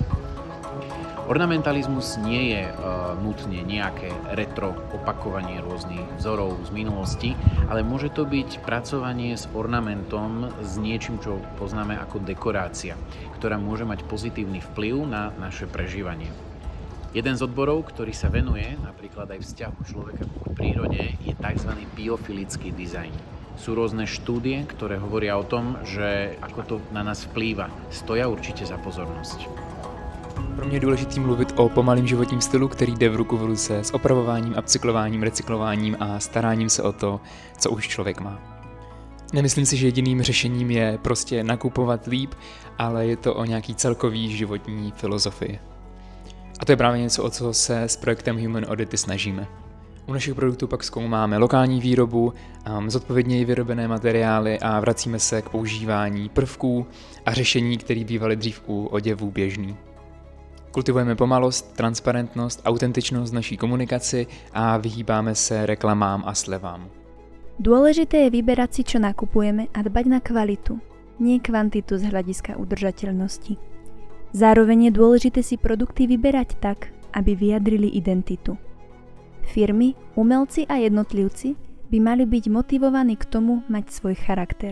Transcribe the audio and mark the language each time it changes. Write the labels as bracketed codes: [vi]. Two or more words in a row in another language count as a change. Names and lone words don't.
[sk] Ornamentalizmus nie je nutne nejaké retro opakovanie rôznych vzorov z minulosti, ale môže to byť pracovanie s ornamentom, s niečím, čo poznáme ako dekorácia, ktorá môže mať pozitívny vplyv na naše prežívanie. Jeden z odborov, ktorý sa venuje napríklad aj vzťahu človeka k prírode, je tzv. Biofilický dizajn. Sú rôzne štúdie, ktoré hovoria o tom, že ako to na nás vplýva. Stoja určite za pozornosť. [cs] Pro mě je důležitý mluvit o pomalém životním stylu, který jde v ruku v ruce s opravováním, upcyklováním, recyklováním a staráním se o to, co už člověk má. Nemyslím si, že jediným řešením je prostě nakupovat líp, ale je to o nějaký celkový životní filozofii. A to je právě něco, o co se s projektem Human Oddity snažíme. U našich produktů pak zkoumáme lokální výrobu, zodpovědněji vyrobené materiály a vracíme se k používání prvků a řešení, které bývaly dřív u oděvů běžný. Kultivujeme pomalost, transparentnost, autentičnost naší komunikaci a vyhýbáme se reklamám a slevám. [sk] Dôležité je vyberať si, čo nakupujeme a dbať na kvalitu, nie kvantitu z hľadiska udržateľnosti. Zároveň je dôležité si produkty vyberať tak, aby vyjadrili identitu. Firmy, umelci a jednotlivci by mali byť motivovaní k tomu mať svoj charakter.